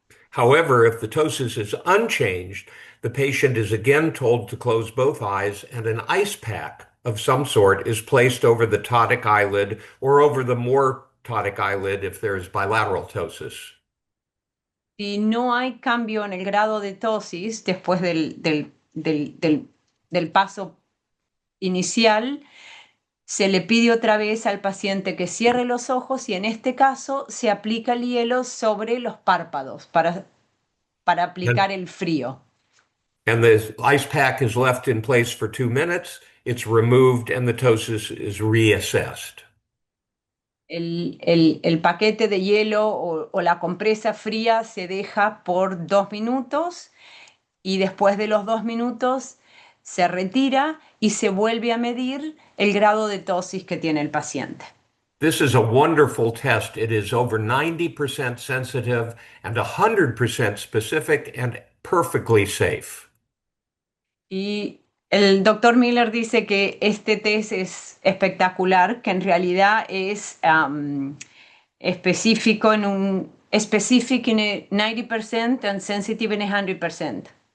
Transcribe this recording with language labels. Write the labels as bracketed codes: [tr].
[en] However, if the ptosis is unchanged, the patient is again told to close both eyes and an ice pack of some sort is placed over the ptotic eyelid or over the more ptotic eyelid if there is bilateral ptosis. [es] Si no hay cambio en el grado de tosis después del paso inicial, se le pide otra vez al paciente que cierre los ojos y en este caso se aplica el hielo sobre los párpados para [en] And, [es] aplicar el frío. [en] and the ice pack is left in place for 2 minutes. it's removed and the ptosis is reassessed. [es] El paquete de hielo o la compresa fría se deja por 2 minutos y después de los 2 minutos se retira y se vuelve a medir el grado de tosis que tiene el paciente. [en] This is a wonderful test. It is over 90% sensitive and 100% specific and perfectly safe. [es] Y el doctor Miller dice que este test es espectacular, que en realidad es específico en un [en] specific in a 90% and sensitive in a 100%.